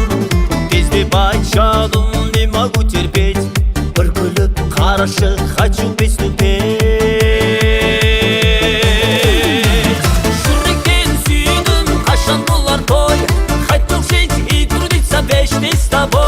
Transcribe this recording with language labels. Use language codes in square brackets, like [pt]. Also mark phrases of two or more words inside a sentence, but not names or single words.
[kk] Тезде байчадым, [ru] не могу терпеть, [kk] бір күліп қарашы, [ru] хочу песню петь. [kk] Жүректен сүйдім, қашан болар той, [ru] хотел жить и трудиться вечно с тобой.